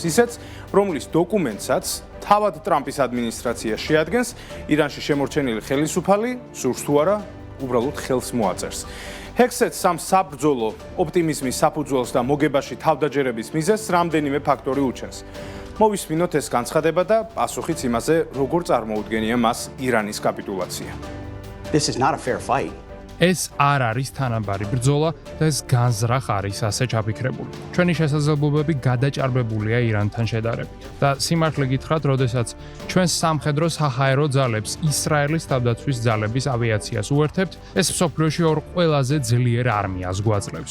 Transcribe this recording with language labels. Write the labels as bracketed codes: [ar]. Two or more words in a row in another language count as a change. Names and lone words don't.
[ka] ისეც, რომლის დოკუმენტსაც თავად ტრამპის ადმინისტრაცია შეადგენს, ირანში შემორჩენილი ხელისუფალი, სურს თუ არა, უბრალოდ ხელს მოაწერს. ჰექსეტს ამ საბრძოლო ოპტიმიზმის საფუძველს და მოგებაში თავდაჯერების მიზეზს რამდენიმე ფაქტორი უჩენს. მოვისმინოთ ეს განცხადება და პასუხიც იმაზე, როგორ წარმოუდგენია მას ირანის კაპიტულაცია. [en] This is not a fair fight. [ka] ეს არ არის თანაბარი ბრძოლა და ეს განზრახ არის ასე ჩაფიქრებული. ჩვენი შესაძლებლობები გადაჭარბებულია ირანთან შედარებით. და სიმართლე გითხრათ, როდესაც ჩვენ სამხედრო საჰაერო ძალებს ისრაელის თავდაცვის ძალების ავიაციას უერთებთ, ეს მსოფლიოში ორ ყველაზე ძლიერ არმიას გვაძლევს.